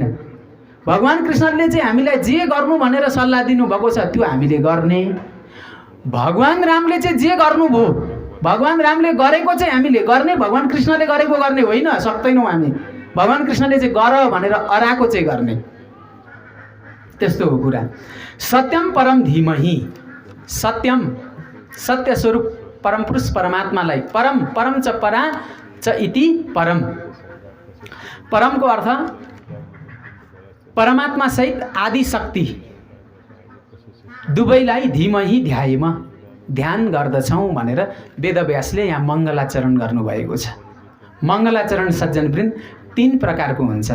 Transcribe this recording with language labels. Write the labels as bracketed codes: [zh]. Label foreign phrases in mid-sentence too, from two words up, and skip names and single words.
[ne] भगवान कृष्णले चाहिँ हामीलाई जे गर्नु भनेर सल्लाह दिनुभएको छ त्यो हामीले गर्ने। भगवान रामले चाहिँ जे गर्नुभयो, भगवान रामले गरेको चाहिँ हामीले गर्ने। भगवान कृष्णले गरेको गर्ने होइन, सक्दैनौँ हामी। भगवान कृष्णले चाहिँ गर भनेर अराएको चाहिँ गर्ने। त्यस्तो हो कुरा। [sa] सत्यम परम धीमहि, सत्यम [ne] सत्य स्वरूप परम पुरुष परमात्मालाई, [sa] परम च परा च इति परम। [ne] परमको अर्थ परमात्मा सहित आदि शक्ति दुवैलाई धीमहि ध्यायमा ध्यान गर्दछौँ भनेर वेदव्यासले यहाँ मङ्गलाचरण गर्नुभएको छ। मङ्गलाचरण सज्जनवृन्द 3 प्रकारको हुन्छ।